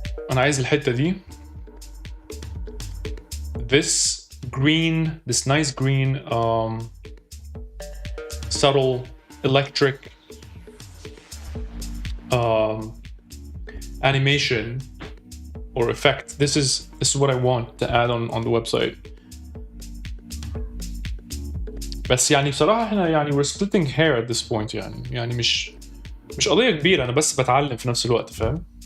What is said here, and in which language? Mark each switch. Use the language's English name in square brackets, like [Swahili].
[Arabic] انا عايز الحته دي [English] this nice green subtle electric animation or effect. This is what I want to add on the website. [Arabic] بس يعني بصراحة احنا يعني [English] we're splitting hair at this point [Arabic] يعني مش قضية كبيرة. أنا بس بتعلم في نفس الوقت، فاهم؟